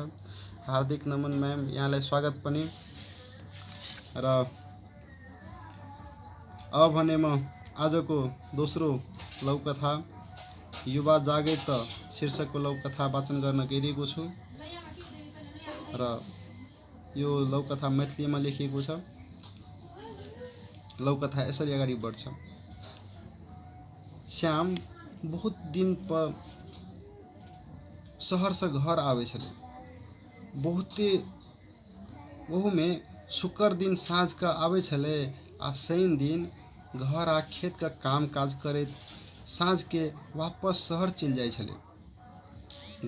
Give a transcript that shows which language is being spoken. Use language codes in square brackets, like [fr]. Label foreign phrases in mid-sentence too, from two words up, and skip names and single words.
[ne] हार्दिक नमन म्याम, यहाँलाई स्वागत पनि। र अब भने म आजको दोस्रो लौकथा युवा जागे त शीर्षकको लौकथा वाचन गर्न गइरहेको छु र यो लौकथा मैथिलीमा लेखिएको छ। लौकथा यसरी अगाडि बढ्छ। [mai] श्याम बहुत दिन पर शहर से घर आवे छले। बहुते वहू में शुक्र दिन साँझ का आवे छले आ शनि दिन घर आ खेत का काम काज करे साँझ के वापस शहर चल जाए छले।